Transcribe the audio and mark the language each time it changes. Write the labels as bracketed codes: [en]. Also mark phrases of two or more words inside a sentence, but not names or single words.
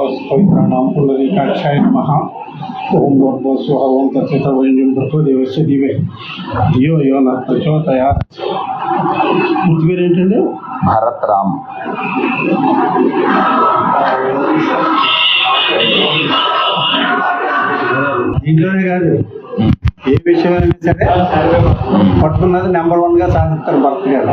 [sa] पवित्राणां पुंडरीकाक्षाय नमः। ओम भूर्भुवः स्वः ओम तत्सवितुर्वरेण्यं भर्गो देवस्य धीमहि धियो यो नः प्रचोदयात्। [te] పూర్తి పేరు ఏంటండి? భరత్ రామ్. ఇంట్లోనే కాదు, ఏ విషయమైనా సరే పట్టుకున్నది నెంబర్ 1 గా సాధిస్తారు భరత్ గారు.